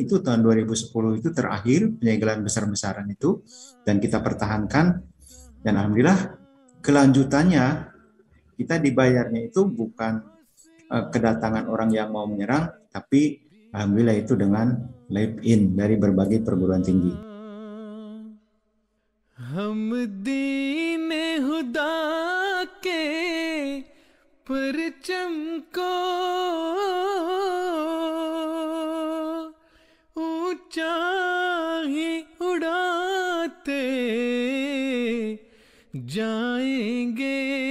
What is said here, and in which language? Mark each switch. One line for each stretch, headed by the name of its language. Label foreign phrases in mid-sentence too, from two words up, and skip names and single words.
Indonesian: Itu tahun 2010 itu terakhir penyegelan besar-besaran itu, dan kita pertahankan, dan alhamdulillah kelanjutannya kita dibayarnya itu bukan kedatangan orang yang mau menyerang, tapi alhamdulillah itu dengan live-in dari berbagai perguruan tinggi.
Urdu: हम दीन खुदा के परचम को ऊंचा ही उड़ाते जाएंगे,